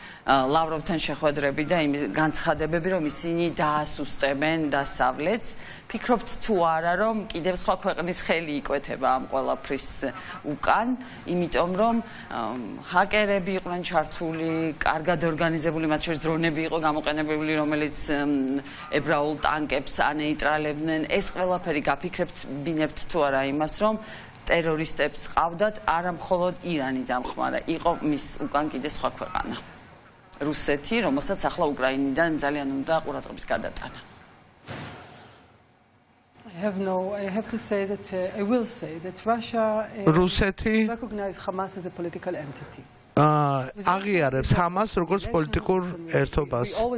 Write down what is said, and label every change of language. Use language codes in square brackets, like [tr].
[ka] ლავროვთან შეხვედრები და იმის განცხადებები, რომ ისინი დაასუსტებენ დასავლეთს, ფიქრობთ თუ არა, რომ კიდევ სხვა ქვეყნის ხელი იკვეთება ამ ყველაფრის უკან, იმიტომ რომ ჰაკერები იყვნენ ჩართული, კარგად ორგანიზებული, მათ შორის დრონები იყო გამოყენებული, რომელიც ებრაულ ტანკებს ანეიტრალებდნენ. ეს ყველაფერი გაფიქრებთ, ბინებთ თუ არა იმას, რომ ტერორისტებს ყავდათ, არა მხოლოდ ირანი დამხმარა, იყო მის უკან კიდე სხვა ქვეყანა. რუსეთი, რომელსაც ახლა უკრაინიდან ძალიან უნდა ყურადღების გადატანა. [en] I have to say that I will say that Russia recognizes Hamas as a political entity. [ka] აღიარებს ჰამას როგორც პოლიტიკურ ერთობას.